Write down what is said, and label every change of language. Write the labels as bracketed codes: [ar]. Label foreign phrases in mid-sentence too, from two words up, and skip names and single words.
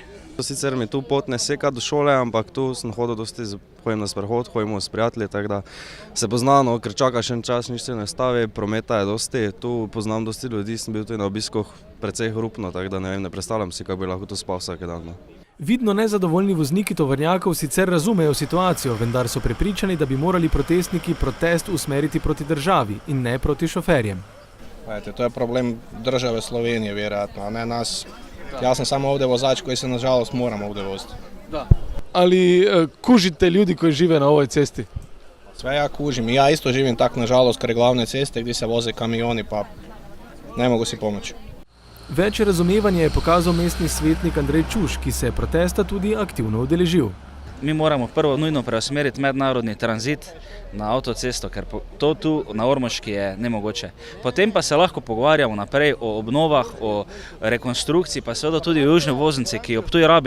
[sl] Sicer mi tu pot ne seka do šole, ampak tu sem hodil dosti, hodim na sprehod, hodimo s prijatelji, tako da se poznano, ker čakaš en čas, nič se ne stavi, prometa je dosti, tu poznam dosti ljudi, sem bil tudi na obiskoh precej hrupno, tako da ne vem, ne predstavljam si, kako bi lahko tu spal vsak dan. Vidno nezadovoljni vozniki tovornjakov sicer razumejo situacijo, vendar so prepričani, da bi morali protestniki protest usmeriti proti državi in ne proti šoferjem. [hr] To je problem države Slovenije, vjerojatno, a ne nas. Ja sam samo ovdje vozač koji se nažalost moram ovdje voziti. Ali kužite ljudi koji žive na ovoj cesti? Sve ja kužim i ja isto živim tak nažalost kraj glavne ceste gdje se voze kamioni pa ne mogu si pomoći. [sl] Več razumevanja je pokazal mestni svetnik Andrej Čuš, ki se je protesta tudi aktivno udeležil. Mi moramo prvo nujno preusmeriti mednarodni tranzit na avtocesto, ker to tu na Ormoški je nemogoče. Potem pa se lahko pogovarjamo naprej o obnovah, o rekonstrukciji, pa seveda tudi o južni obvoznici, ki jo Ptuj rabi.